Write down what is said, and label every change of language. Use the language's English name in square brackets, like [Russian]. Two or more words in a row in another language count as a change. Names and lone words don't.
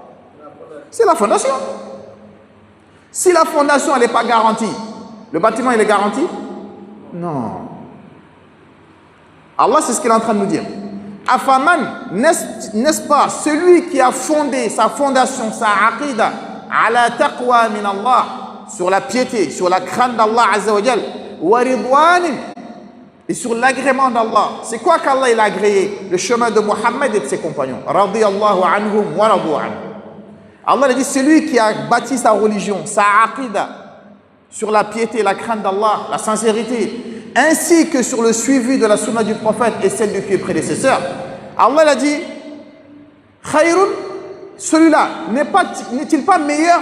[French] C'est la fondation. Si la fondation elle n'est pas garantie, Le bâtiment, il est garanti? Non. Allah, c'est ce qu'il est en train de nous dire. Afaman, n'est-ce pas, celui qui a fondé sa fondation, [Arabic] sa aqida, على تقوى من الله, [French] sur la piété, sur la crainte d'Allah [Arabic] عز وجل, ورضوان, [French] et sur l'agrément d'Allah. C'est quoi qu'Allah il a agréé? Le chemin de Mohammed et de ses compagnons. [Arabic] رضي الله عنهم ورضوا عنهم. [French] Allah a dit, celui qui a bâti sa religion, sa aqida, sur la piété, la crainte d'Allah, la sincérité, ainsi que sur le suivi de la sunna du prophète et celle du pied prédécesseur. Allah a dit, khayrun, celui-là n'est-il pas meilleur?